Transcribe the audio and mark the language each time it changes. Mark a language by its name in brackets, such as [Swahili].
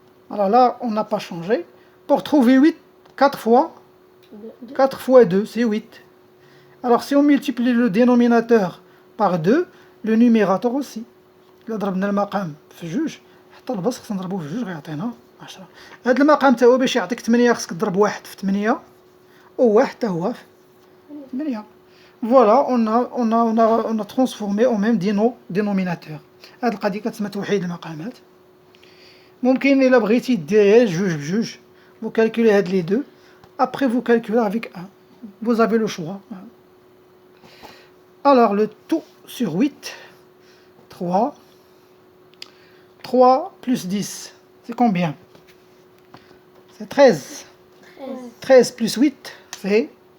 [French] Alors là, on n'a pas changé. Pour trouver 8, 4 fois 2, c'est 8. Alors, si on multiplie le dénominateur par 2, le numérateur aussi. [Arabic] إلا ضربنا المقام في 2 حتى البسط خصنا نضربوه في 2 غيعطينا 10. هاد المقام تا هو باش يعطيك 8 خصك تضرب 1 في 8 و1 تا هو في 8. [French] فوالا on a transformé au même dénominateur. [Arabic] هاد القضية كتسمى توحيد المقامات. ممكن إلا بغيتي دير جوج بجوج [French] vous calculez [Arabic] هاد لي دو [French] après vous calculez avec 1. Vous avez le choix. Alors le tout sur 8, 3 plus 10, c'est combien? C'est 13. 13 plus 8, c'est